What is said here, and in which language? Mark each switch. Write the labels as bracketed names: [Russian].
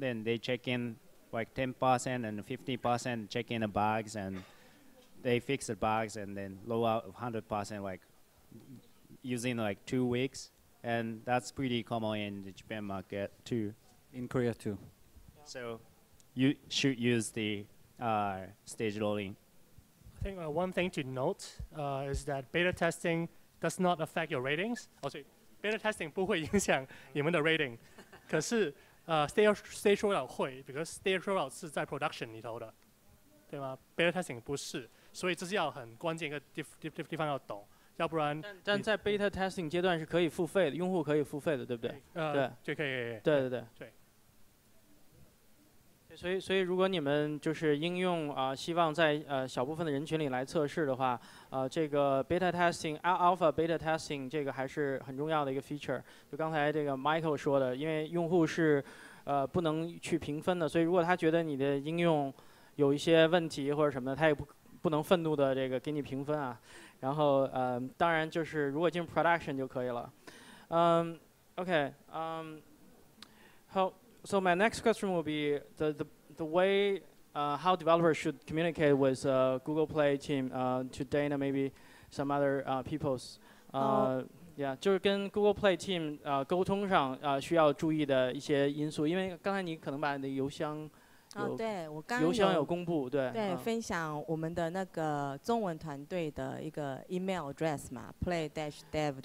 [English] Then they check in like 10% and 50% check in the bugs, and they fix the bugs, and then roll out 100% like using like 2 weeks, and that's pretty common in the Japan market too. In Korea too. So you should use the stage rolling. I think one thing to note is that beta testing does not affect your ratings. [Chinese] Also, beta testing 不会影响你们的 rating， 可是stage rollout 会 ，because stage rollout 是在 production 里头的，对吗？ beta testing 不是，所以这是要很关键一个地方要懂。要不然但在 beta testing 阶段是可以付费的，用户可以付费的，对不对？就可以。对。对。所以如果你们就是应用希望在小部分的人群里来测试的话，这个 beta testing alpha beta testing 这个还是很重要的一个 feature。就刚才这个 Michael 说的，因为用户是不能去评分的，所以如果他觉得你的应用有一些问题或者什么的，他也不能愤怒的这个给你评分啊。然后当然就是如果进入 production 就可以了。 [English] Okay. So my next question will be the way how developers should communicate with Google Play team to Dana, maybe some other people's. [Chinese] Yeah, 就是跟 Google Play team 沟通上需要注意的一些因素，因为刚才你可能把你的邮箱对，我刚邮箱有公布，对。分享我们的那个中文团队的一个 email address 嘛 ，play-dev。